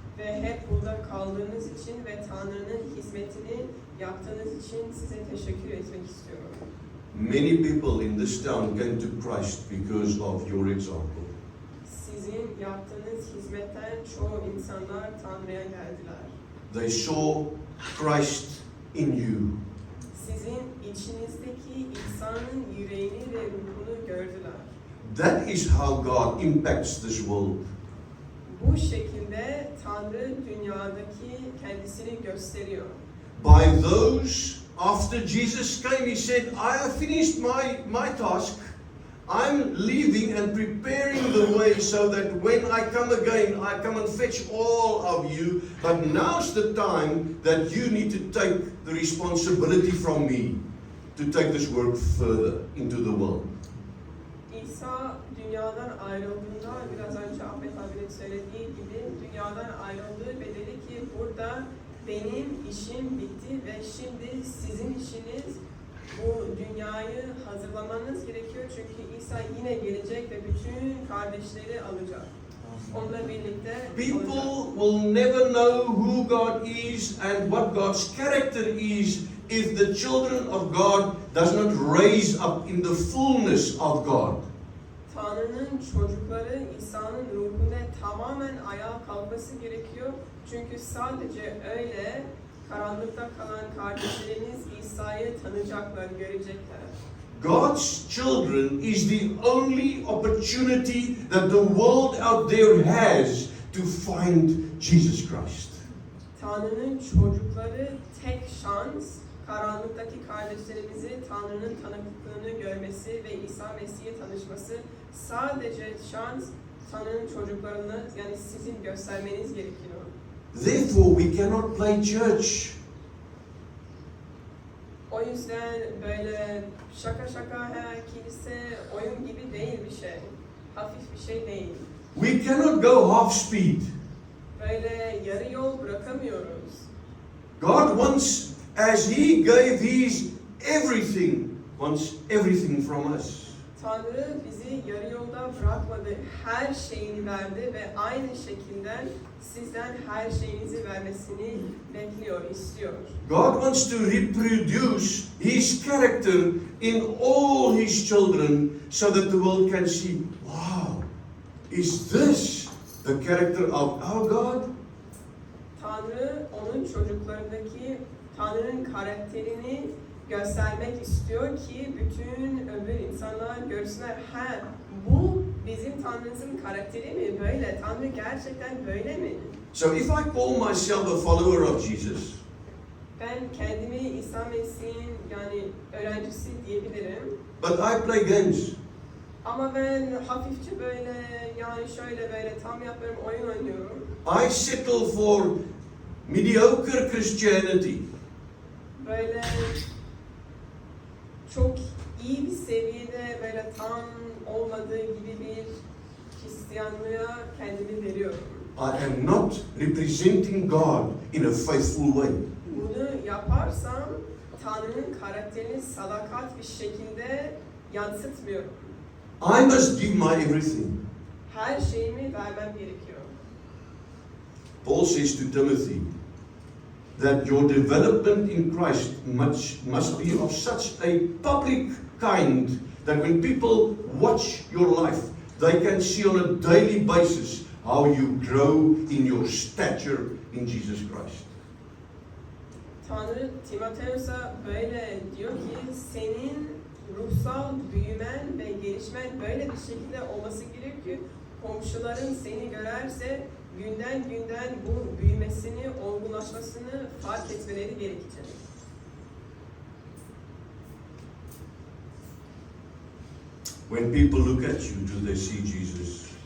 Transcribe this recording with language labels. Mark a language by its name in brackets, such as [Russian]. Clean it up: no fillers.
[Turkish] Ve hep burada kaldığınız için ve Tanrı'nın hizmetini yaptığınız için size teşekkür etmek istiyorum. [English] Many people in this town came to Christ because of your example. [Turkish] Sizin yaptığınız hizmetten çoğu insanlar Tanrı'ya geldiler. [English] They saw Christ in you. [Turkish] Sizin içinizdeki İsa'nın yüreğini ve ruhunu gördüler. [English] That is how God impacts this world. [Turkish] Bu şekilde Tanrı dünyadaki kendisini gösteriyor. [English] By those, after Jesus came, he said, I have finished my task. I'm leaving and preparing the way so that when I come again, I come and fetch all of you. But now's the time that you need to take the responsibility from me to take this work further into the world. [Turkish] İsa dünyadan ayrıldığında biraz önce Ahmet abinin söylediği gibi dünyadan ayrıldı ve dedi ki burada benim işim bitti ve şimdi sizin işiniz bu dünyayı hazırlamanız gerekiyor çünkü İsa yine gelecek ve bütün kardeşleri alacak. Onunla birlikte olacak. [English] People will never know who God is and what God's character is if the children of God does not raise up in the fullness of God. [Turkish] Tanrı'nın çocukları İsa'nın ruhunda tamamen ayağa kalkması gerekiyor. Çünkü sadece öyle karanlıkta kalan kardeşlerimiz İsa'yı tanıyacaklar, görecekler. [English] God's children is the only opportunity that the world out there has to find Jesus Christ. [Turkish] Tanrı'nın çocukları tek şans, karanlıktaki kardeşlerimizi Tanrı'nın tanıklığını görmesi ve İsa Mesih'e tanışması. Sadece şans Tanrı'nın çocuklarını, yani sizin göstermeniz gerekiyor. [English] Therefore, we cannot play church. [Turkish] O yüzden böyle şaka kilise oyun gibi değil bir şey. Hafif bir şey değil. [English] We cannot go half speed. [Turkish] Böyle yarı yol bırakamıyoruz. [English] God wants, as He gave His everything, wants everything from us. [Turkish] Tanrı bizi yarı yolda bırakmadı. Her şeyini verdi ve aynı şekilde sizden her şeyinizi vermesini bekliyor, istiyor. [English] God wants to reproduce His character in all His children so that the world can see, wow, is this the character of our God? [Turkish] Tanrı onun çocuklarındaki Tanrı'nın karakterini göstermek istiyor ki bütün öbür insanlar görsünler. Ha, bu bizim Tanrımızın karakteri mi? Böyle. Tanrı gerçekten böyle mi? [English] So if I call myself a follower of Jesus, [Turkish] Ben kendimi İsa Mesih'in yani öğrencisi diyebilirim. [English] but I play games, [Turkish] Ama ben hafifçe böyle yani şöyle böyle tam yapıyorum, oyun oynuyorum. [English] I settle for mediocre Christianity. [Turkish] Böyle çok iyi bir seviyede böyle tam olmadığı gibi bir Hristiyanlığa kendimi veriyorum. [English] I am not representing God in a faithful way. [Turkish] Bunu yaparsam Tanrı'nın karakterini sadakat bir şekilde yansıtmıyorum. [English] I must give my everything. [Turkish] Her şeyimi vermem gerekiyor. [English] Paul says to Timothy that your development in Christ must be of such a public kind that when people watch your life, they can see on a daily basis how you grow in your stature in Jesus Christ. [Turkish] Tanrı Timoteus'a böyle diyor ki senin ruhsal büyümen ve gelişmen böyle bir şekilde olması gerekiyor ki komşuların seni görerse günden bu büyümesini, olgunlaşmasını fark etmeleri gerekecek. [English] When people look at you, do they see Jesus?